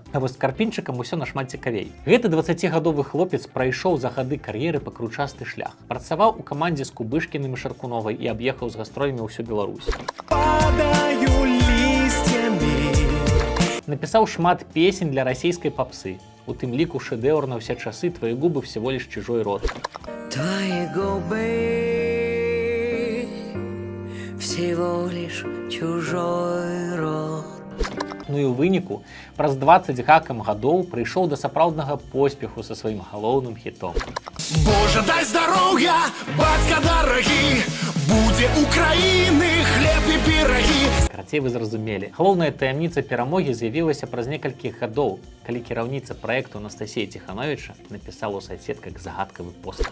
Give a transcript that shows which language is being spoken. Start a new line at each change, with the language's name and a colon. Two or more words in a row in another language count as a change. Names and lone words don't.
Belarusian: А вось з Карпінчыкам усё нашмат цікавей. Гэты 20гадовы хлопец прайшоў за гады кар'еры пакручасты шлях. Працаваў у камандзе з Кубышкіным і Шаркуновай і аб'ехаў з гастролямі ўсю Беларусь. Падаю лісцямі. Напісаў шмат песень для расійскай папсы. У тым ліку шэдэўр на ўсе часы
Russian: «Твои губы всего лишь чужой рот». Твои губы всего лишь чужой рот.
Belarusian: Ну і ў выніку, праз 20 гакам гадоў прыйшоў да сапраўднага поспеху са сваім галоўным хітом. Боже, дай здоров'я, бацька дарагі, будзе Украіны хлеб і пірагі. Карацей, вы зразумелі. Галоўная таямніца перамогі з'явілася праз некалькі гадоў, калі кіраўніца праекту Анастасія Ціхановіча напісала ў соцсетках загадкавы пост.